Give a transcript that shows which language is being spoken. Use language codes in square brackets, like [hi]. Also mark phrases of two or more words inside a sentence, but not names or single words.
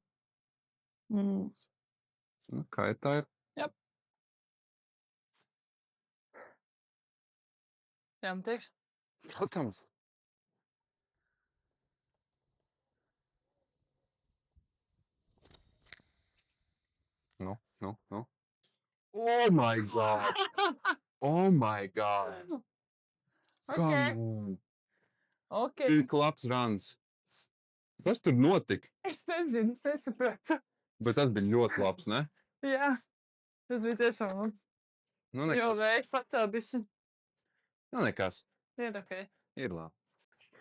[lv] Nu, kā ir tā ir? Jep. Jā, man teiks. Protams. Nu. [en] Oh my God! Oh my God! Come on! Ok. [lv] Ir klaps runs. Kas tur notika? Es nezinu, es nesapratu. Bet tas bija ļoti labs, ne? Jā. Tas bija tiešām labs. Nu, Jo nekas. vēja pacēl bišķi. Nu, nekas. Ir ok. Ir labi.